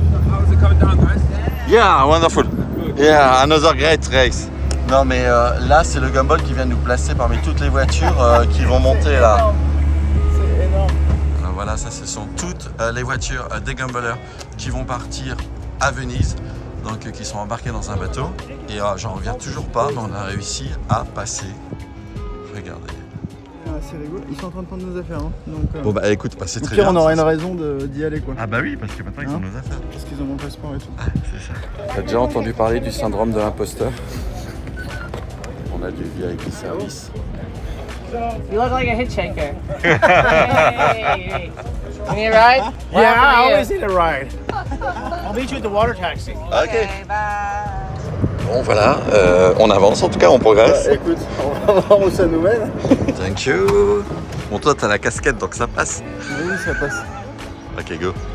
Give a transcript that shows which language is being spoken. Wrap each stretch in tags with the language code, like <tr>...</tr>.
<en>How's it coming down, guys? Yeah, wonderful. Yeah, another great race.</en> <fr>Non mais là c'est le Gumball qui vient de nous placer parmi toutes les voitures qui vont monter là. C'est énorme. Alors voilà, ça ce sont toutes les voitures des Gumballers qui vont partir à Venise, donc qui sont embarqués dans un bateau. Et j'en reviens toujours pas, mais on a réussi à passer. Regardez. C'est rigolo, ils sont en train de prendre nos affaires. Hein. Donc, bon bah écoute, c'est très pire, bien. on aura une raison d'y aller quoi. Ah bah oui, parce que maintenant ils ont nos affaires. Parce qu'ils ont mon passeport et tout. Ah, c'est ça. T'as déjà entendu parler du syndrome de l'imposteur? On a du VIP service.</fr> <en>You look like a hitchhiker. Hey. You need a ride? Yeah, I always need a ride. I'll meet you at the water taxi. Ok. Bye.</en> <fr>Bon voilà, on avance en tout cas, on progresse. Écoute, on va voir où ça nous mène.</fr> <en>Thank you.</en> <fr>Bon toi t'as la casquette donc ça passe. Oui, ça passe.</fr> <en>Ok, go.</en>